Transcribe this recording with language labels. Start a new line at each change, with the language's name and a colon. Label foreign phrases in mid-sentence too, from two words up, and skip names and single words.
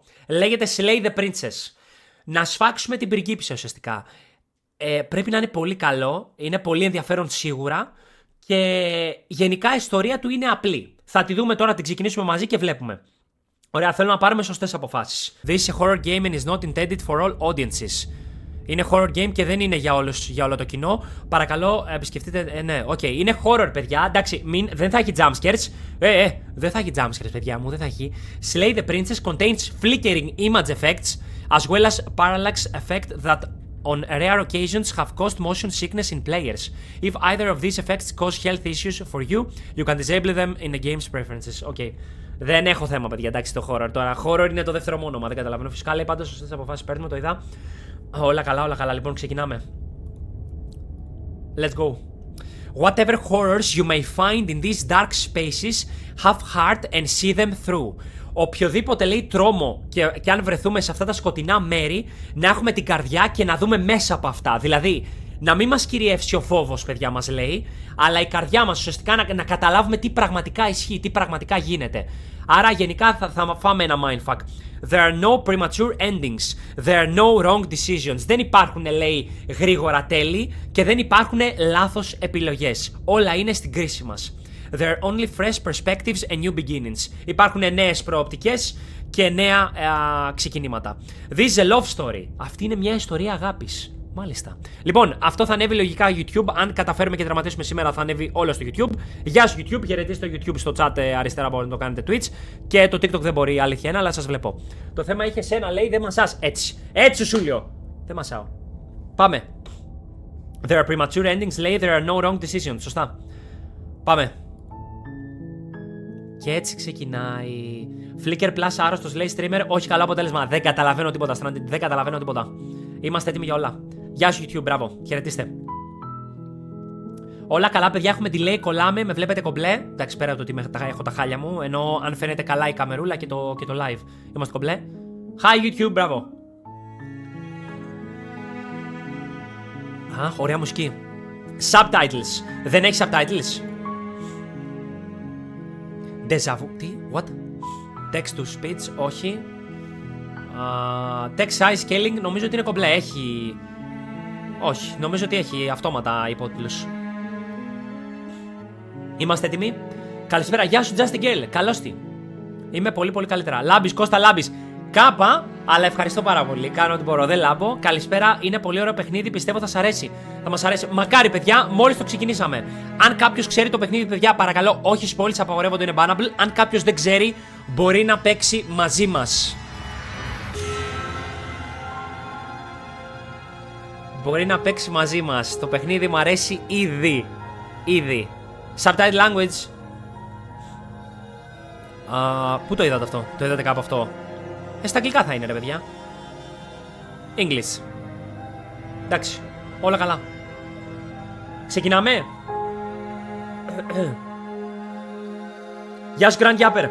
Greek: Λέγεται Slay the Princess. Να σφάξουμε την πριγκίπισσα ουσιαστικά. Πρέπει να είναι πολύ καλό, είναι πολύ ενδιαφέρον σίγουρα και γενικά η ιστορία του είναι απλή. Θα τη δούμε τώρα, την ξεκινήσουμε μαζί και βλέπουμε. Ωραία, θέλω να πάρουμε σωστές αποφάσεις.
English: This is a horror game and is not intended for all audiences.
Greek: Είναι
English: horror game
Greek: και δεν είναι για όλο το κοινό. Παρακαλώ, επισκεφτείτε. Ναι, οκ. Είναι horror, παιδιά. Εντάξει, δεν θα έχει jumpscares. Δεν θα έχει jumpscares, παιδιά μου, δεν θα έχει.
English: Slay the Princess contains flickering image effects as well as parallax effect that on rare occasions have caused motion sickness in players. If either of these effects cause health issues for you, you can disable them in the game's preferences.
Greek: Okay. Δεν έχω θέμα, παιδιά, εντάξει, το horror τώρα. Horror είναι το δεύτερο μου όνομα, δεν καταλαβαίνω. Φυσικά λέει πάντως σωστές αποφάσεις παίρνουμε, το είδα. Όλα καλά, όλα καλά. Λοιπόν, ξεκινάμε.
English: Let's go. Whatever horrors you may find in these dark spaces, have heart and see them through.
Greek: Οποιοδήποτε λέει τρόμο και αν βρεθούμε σε αυτά τα σκοτεινά μέρη, να έχουμε την καρδιά και να δούμε μέσα από αυτά. Δηλαδή, να μην μας κυριεύσει ο φόβος, παιδιά, μας λέει, αλλά η καρδιά μας ουσιαστικά να καταλάβουμε τι πραγματικά ισχύει, τι πραγματικά γίνεται. Άρα, γενικά θα φάμε ένα mindfuck.
English: There are no premature endings. There are no wrong decisions.
Greek: Δεν υπάρχουν, λέει, γρήγορα τέλη και δεν υπάρχουν λάθος επιλογές. Όλα είναι στην κρίση μας.
English: There are only fresh perspectives and new beginnings.
Greek: Υπάρχουν νέες προοπτικές και νέα ξεκινήματα.
English: This is a love story.
Greek: Αυτή είναι μια ιστορία αγάπης. Μάλιστα. Λοιπόν, αυτό θα ανέβει λογικά YouTube. Αν καταφέρουμε και δραματίσουμε σήμερα, θα ανέβει όλο στο YouTube. Γεια σου YouTube, χαιρετίστε το YouTube στο chat αριστερά, μπορείτε να το κάνετε Twitch. Και το TikTok δεν μπορεί, αλήθεια είναι, αλλά σας βλέπω. Το θέμα είχε σένα, λέει, δεν μασάς. Έτσι. Έτσι σου λέω. Δεν μασάω. Πάμε.
English: There are premature endings,
Greek: λέει,
English: there are no wrong decisions.
Greek: Σωστά. Πάμε. Και έτσι ξεκινάει. Flicker Plus άρρωστος, λέει streamer. Όχι καλό αποτέλεσμα. Δεν καταλαβαίνω τίποτα, Stranded. Δεν καταλαβαίνω τίποτα. Είμαστε έτοιμοι για όλα. Γεια σου YouTube, μπράβο. Χαιρετίστε. Όλα καλά, παιδιά. Έχουμε delay, κολλάμε. Με βλέπετε κομπλέ. Εντάξει, πέρα από το ότι έχω τα χάλια μου. Ενώ αν φαίνεται καλά η καμερούλα και το live. Είμαστε κομπλέ. Hi YouTube, μπράβο. Α, ωραία μουσική. Subtitles. Δεν έχει subtitles. Deja vu. Τι,
English: what? Text to speech, όχι. Text size scaling,
Greek: νομίζω ότι είναι κομπλέ. Έχει. Όχι, νομίζω ότι έχει αυτόματα υπότιτλους. Είμαστε έτοιμοι. Καλησπέρα, γεια σου Just a Girl. Καλώς τη. Είμαι πολύ πολύ καλύτερα. Λάμπης, Κώστα Λάμπης. Κάπα, αλλά ευχαριστώ πάρα πολύ. Κάνω ό,τι μπορώ, δεν λάμπω. Καλησπέρα, είναι πολύ ωραίο παιχνίδι. Πιστεύω θα σας αρέσει. Θα μας αρέσει. Μακάρι, παιδιά, μόλις το ξεκινήσαμε. Αν κάποιος ξέρει το παιχνίδι, παιδιά, παρακαλώ, όχι spoilers, απαγορεύονται, είναι bannable. Αν κάποιος δεν ξέρει, μπορεί να παίξει μαζί μας. Μπορεί να παίξει μαζί μας. Το παιχνίδι μου αρέσει ήδη. Ήδη.
English: Subtitle language.
Greek: Πού το είδατε αυτό? Το είδατε κάπου αυτό? Στα αγγλικά θα είναι, ρε παιδιά. English. Εντάξει. Όλα καλά. Ξεκινάμε. Γεια σου Grand Yapper.